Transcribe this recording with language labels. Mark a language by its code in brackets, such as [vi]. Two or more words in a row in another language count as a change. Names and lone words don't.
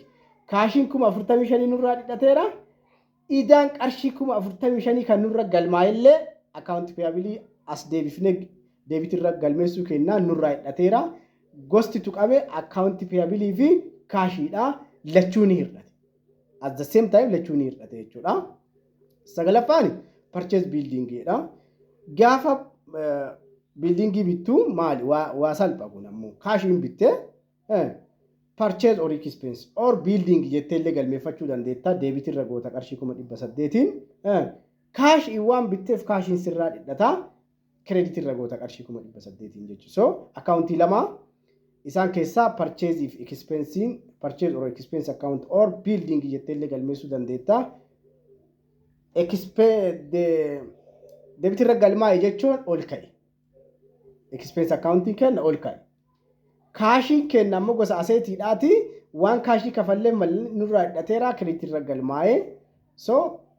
[om] Kaashiin 45,000 nurraa dhidhateera. Idaan qarshii 45,000 kan nurra galmaa'ellee [en] account payable [om] as deebifnee debit irra galmeessuu kennaa nurraa hidhateera. Gosti tuqame [en] account payable [om] fi kaashiidha. Lachuun hir'ate. [en] At the same time [om] lachuun hir'ate jechuudha. Sagalaffaan [en] purchase building [om] jedha. Gaafa building bittu maali waa salpha kun ammoo kaashiin bittee [en] purchase or expense or building [om] jettee illee galmeeffachuu dandeetta. Debit irra goota qarshii 800tiin kaash waan bitteef kaashiin sirraa dhidhata. Credit irra goota qarshii 800tiin jechuudha. So accountii lama isaan keessaa [en] purchase if expense purchase or expense account or building [om] jettee illee galmeessuu dandeetta. Debit irra galmaa'e jechuun ol ka'e. [en] Expense accounting [om] kenna ol ka'e. Kaashiin kenna ammoo gosa aseetiidhaati. Waan kaashii kafallee nurraa hidhateera credit irra galmaa'e.